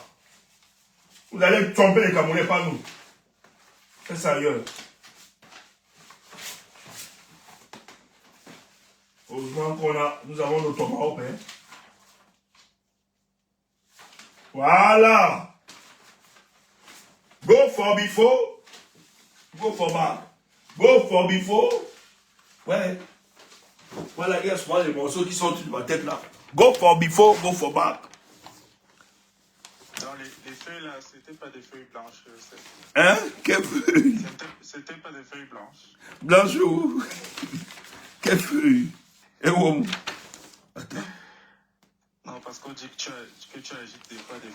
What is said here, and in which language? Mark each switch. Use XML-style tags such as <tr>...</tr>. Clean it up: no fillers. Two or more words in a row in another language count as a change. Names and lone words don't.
<fr>Vous allez tromper les Camerounais, pas nous. Faites ça ailleurs. Heureusement nous avons nos tomahawks. Hein. Voilà.</fr> <en>Go for before. Go for back. Go for before.</en> <fr>Ouais. Voilà, il y a souvent les morceaux qui sont sur ma tête là.</fr> <en>Go for before, go for back.</en> <fr>Non, les feuilles là, c'était pas des feuilles blanches. Hein? Quelle feuille? C'était pas des feuilles blanches. Blanche où? Quelle feuille? Et où? Attends. Non, parce qu'on dit que tu agites des fois des feuilles.</fr>